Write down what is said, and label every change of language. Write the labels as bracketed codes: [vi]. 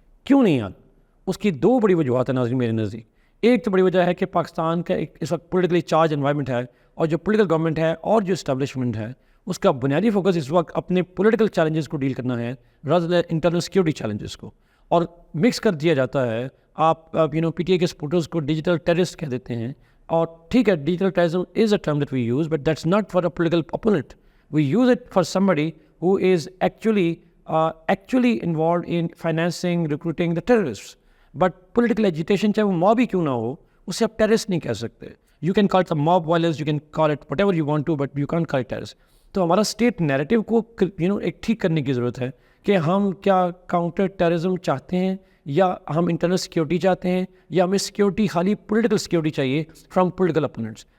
[ur] کیوں نہیں آتا؟ اس کی دو بڑی وجوہات ہیں ناظرین میرے نزدیک. ایک تو بڑی وجہ ہے کہ پاکستان کا ایک اس وقت پولیٹیکلی چارج انوائرمنٹ ہے, اور جو پولیٹیکل گورنمنٹ ہے اور جو اسٹیبلشمنٹ ہے اس کا بنیادی فوکس اس وقت اپنے پولیٹیکل چیلنجز کو ڈیل کرنا ہے rather than internal security challenges کو, اور مکس کر دیا جاتا ہے. آپ پی ٹی اے کے سپورٹرز کو ڈیجیٹل ٹیررسٹ کہہ دیتے ہیں, اور ٹھیک ہے [en] Digital terrorism is a term that we use, but that's not for a political opponent. We use it for somebody who is actually involved in financing, recruiting the terrorists. [ur] But political agitation چاہے وہ mob ہی کیوں نہ ہو, اسے آپ terrorist نہیں کہہ سکتے. [en] You can call it mob violence, you can call it whatever you want to, but you can't call it terrorist. [ur] تو ہمارا اسٹیٹ نیریٹو کو ایک ٹھیک کرنے کی ضرورت ہے کہ ہم کیا کاؤنٹر ٹیررزم چاہتے ہیں, یا ہم انٹرنل سیکورٹی چاہتے ہیں, یا ہمیں سیکورٹی خالی پولیٹیکل سیکورٹی چاہیے فرام پولیٹیکل اپوننٹس.